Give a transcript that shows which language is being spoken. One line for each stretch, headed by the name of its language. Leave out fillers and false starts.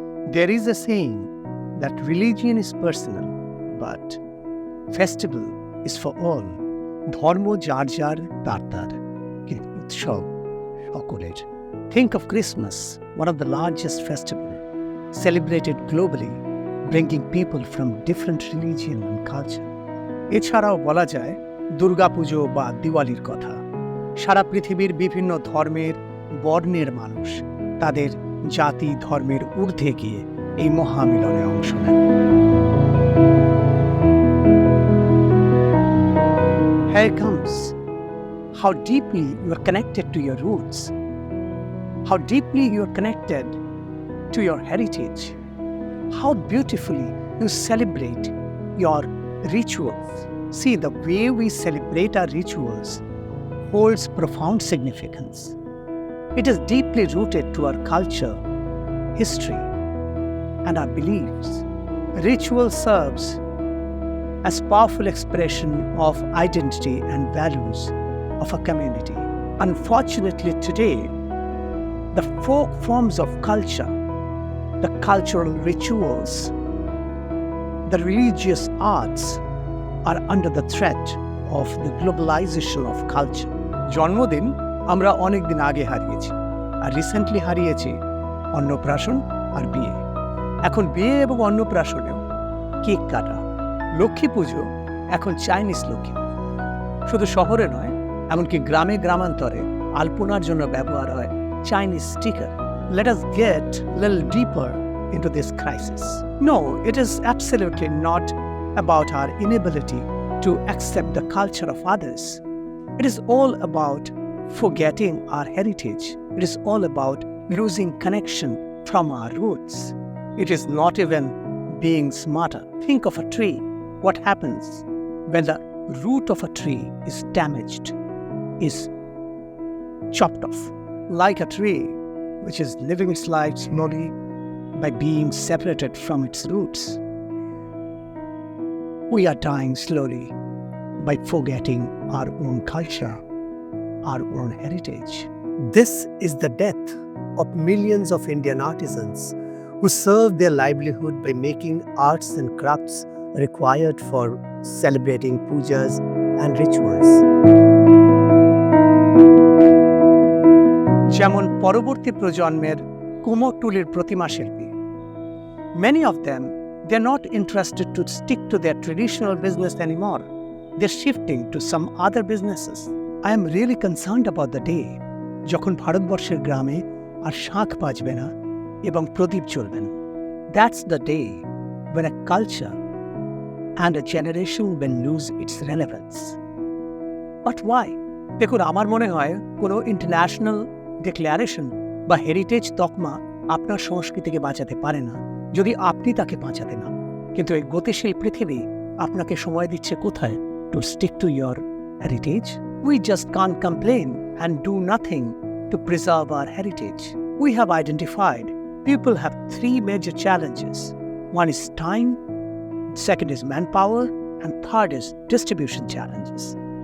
English: There is a saying that religion is personal, but festival is for all.
Bangla: ধর্ম যার যার তার তার, কিন্তু উৎসব সকলের।
English: Think of Christmas, one of the largest festivals celebrated globally, bringing people from different religion and culture.
Bangla: এছাড়াও বলা যায় দুর্গাপুজো বা দিওয়ালির কথা। সারা পৃথিবীর বিভিন্ন ধর্মের বর্ণের মানুষ তাদের জাতি ধর্মের ঊর্ধ্বে গিয়ে এই মহামিলনে অংশ নেন।
English: Here comes how deeply you are connected to your roots, how deeply you are connected to your heritage, how beautifully you celebrate your rituals. See, the way we celebrate our rituals holds profound significance. It is deeply rooted to our culture, history, and our beliefs. Ritual serves as powerful expression of identity and values of a community. Unfortunately, today, the folk forms of culture, the cultural rituals, the religious arts are under the threat of the globalization of culture.
Bangla: জন্মদিন আমরা অনেক দিন আগে হারিয়েছি, আর recently হারিয়েছি অন্নপ্রাশন আর বিয়ে। এখন বিয়ে এবং অন্নপ্রাশনেও কেক কাটা। লক্ষ্মী পুজো এখন চাইনিজ লক্ষ্মী পুজো। শুধু শহরে নয়, এমনকি গ্রামে গ্রামান্তরে আলপনার জন্য ব্যবহার হয় Chinese sticker.
English: Let us get a little deeper into this crisis. No, it is absolutely not about our inability to accept the culture of others. It is all about forgetting our heritage. It is all about losing connection from our roots. It is not even being smarter. Think of a tree. What happens when the root of a tree is damaged, is chopped off? Like a tree which is living its life slowly by being separated from its roots. We are dying slowly by forgetting our own culture, our own heritage. This is the death of millions of Indian artisans who serve their livelihood by making arts and crafts required for celebrating pujas and rituals.
Bangla: যেমন পরবর্তী প্রজন্মের কুমোরটুলির প্রতিমা শিল্পী।
English: Many of them, they're not interested to stick to their traditional business anymore. They're shifting to some other businesses. I am really concerned about the day
Bangla: যখন ভারতবর্ষের গ্রামে আর শাঁখ বাজবে না এবং প্রদীপ জ্বলবে না।
English: That's the day when a culture and a generation will lose its relevance. But why?
Bangla: দেখুন, আমার মনে হয় কোনো ইন্টারন্যাশনাল ডিক্লারেশন বা হেরিটেজ তকমা আপনার সংস্কৃতিকে বাঁচাতে পারে না যদি আপনি তাকে বাঁচাতে না। কিন্তু এই গতিশীল পৃথিবী আপনাকে সময় দিচ্ছে কোথায়?
English: To stick to your heritage. We just can't complain and do nothing to preserve our heritage. We have identified people have three major challenges. One is time, second is manpower, and third is distribution challenges.